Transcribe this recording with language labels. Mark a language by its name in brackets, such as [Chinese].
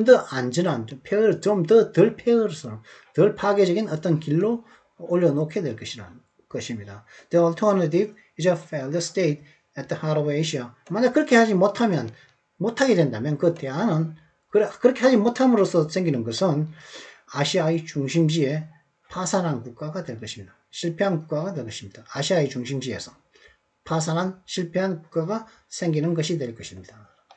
[Korean] 안전한, 좀 더 덜 파괴적인 어떤 길로 올려놓게 될 것입니다. [English] The alternative is a failed state at the heart of Asia. [Korean] 만약 그렇게 못하게 된다면 그 대안은 그렇게 하지 못함으로써 생기는 것은 아시아의 중심지에 파산한 국가가 될 것입니다. 실패한 국가가 될 것입니다. 아시아의 중심지에서 파산한 실패한 국가가 생기는 것이 될 것입니다.